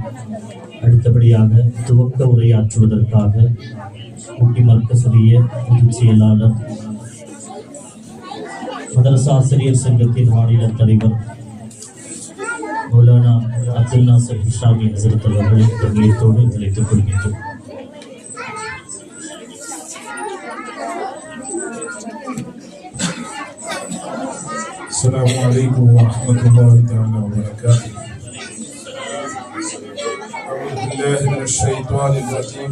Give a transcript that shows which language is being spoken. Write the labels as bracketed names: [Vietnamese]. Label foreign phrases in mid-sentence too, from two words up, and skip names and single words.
[Tamil] அடுத்தபடியாக துவக்க உரையாற்றுவதற்காக குட்டி மர்க்கசுடைய பொதுச் செயலாளர் மதரசா ஆசிரியர் சங்கத்தின் மாநில தலைவர் மௌலானா அப்துல் நாசர் இஸ்லாமி ஹசரத் அவர்களை தங்களைத்தோடு அழைத்துக் கொள்கின்றோம். [Arabic] السلام عليكم ورحمة الله تعالى وبركاته. أعوذ بالله من الشيطان الرجيم.